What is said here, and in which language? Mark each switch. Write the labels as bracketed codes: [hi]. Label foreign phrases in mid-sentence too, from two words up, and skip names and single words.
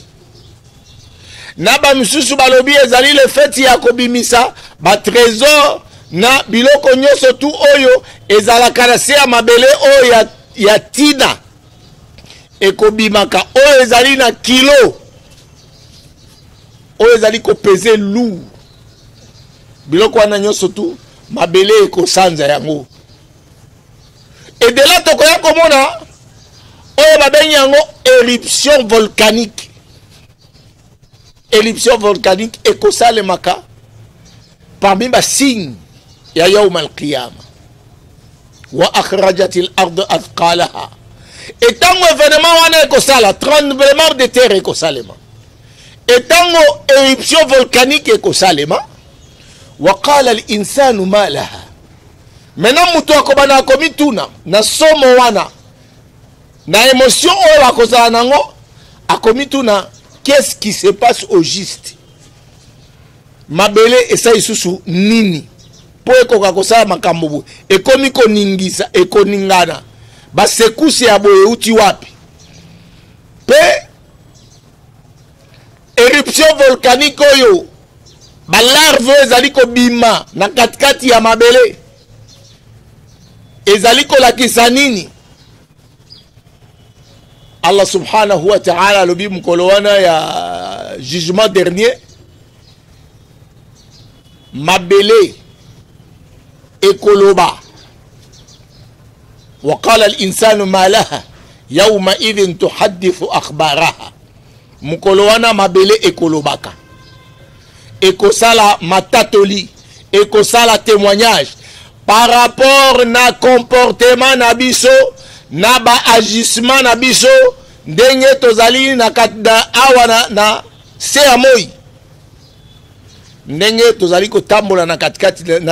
[ln] Na ba misusu balobi ezali [fr] le fait [ln] ya kobimisa ba trésor na biloko nyonso tu oyo ezalaka na se ya mabele oyo ya tina ekobimaka oyo ezali na kilo oyo ezali kopese lourd biloko wana nyonso tu mabele ekosanza yango. [fr] Et de là [ln] tokoya komona oyo babengi yango [fr] éruption volcanique. Éruption volcanique [ln] ekosalemaka parmi ba signe ya [ar] يوم القيامة. وأخرجت الأرض أثقالها. [ln] Et tango événement wana ekosala [fr] tremblement de terre [ln] ekosalema. Et tango [fr] éruption volcanique [ln] ekosalema [ar] وقال الإنسان ما لها. [ln] Maintenant mutu akobana akomituna na somo wana na émotion oyo akozala nango akomituna [fr] qu'est-ce qui se passe au juste. [ln] Mabele esa isusu nini po ekoka kosala makambo bo ekomi koningisa ekoningana basekusi ya boye uti wapi pe [fr] éruption volcanique [ln] oyo balarve ezali kobima na katikati ya mabele ezali kolakisa nini. [ar] الله سبحانه وتعالى [ln] lobi mukolo wana ya [fr] jugement dernier [ln] mabele ekoloba [ar] وقال الإنسان ما لها يومئذ تحدث أخبارها. [ln] Mukolo wana mabele ekolobaka ekosala matatoli ekosala témoignage [fr] par rapport [ln] na comportement na biso na ba agissement na biso ndenge tozali na awa na se ya moi ndenge tozali kotambola na katikati na